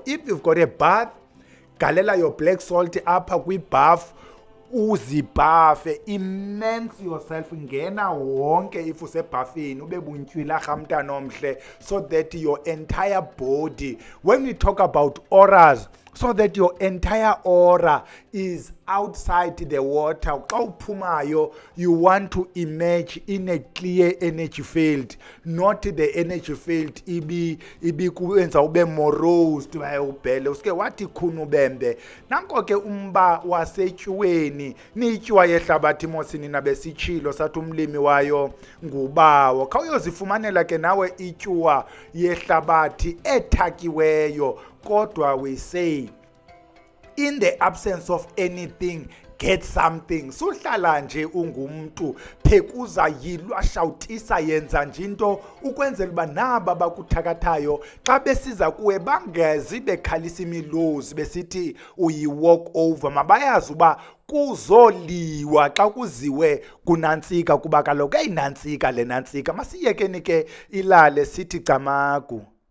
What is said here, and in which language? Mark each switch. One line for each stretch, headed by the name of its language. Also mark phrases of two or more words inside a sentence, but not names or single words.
English: If you've got a bath,
Xhosa: galela
English: your black salt
Xhosa: apha kwi-bath, uzibhafe,
English: immense yourself,
Xhosa: ngena wonke if usebhafini ube buntywila mntana omhle,
English: so that your entire body, when we talk about auras, so that your entire aura is outside the water.
Xhosa: Xa uphumayo,
English: you want to emerge in a clear energy field, not the energy field
Xhosa: ibikuwenza ube morose ubhele uske wathi khuna ubembe. Nanko ke umba wasetyuweni, nityuwa yehlabathi mosini nabesitshilo sathi umlimi wayo ngubawo. Kha uyozifumanela ke nawe ityuwa yehlabathi ethakiweyo, kodwa
English: we say in the absence of anything, get something.
Xhosa: Suhlala nje ungumntu, phekuza yilwa shawutisa yenza nje into ukwenzela uba naba bakuthakathayo xa besiza kuwe bangezi bekhalisa imilozi besithi uyi-walk over. Mabayazi uba kuzoliwa xa kuziwe kunantsika, kuba kaloku eyinantsika le nantsika. Masiyekeni ke ilale sithi camagu.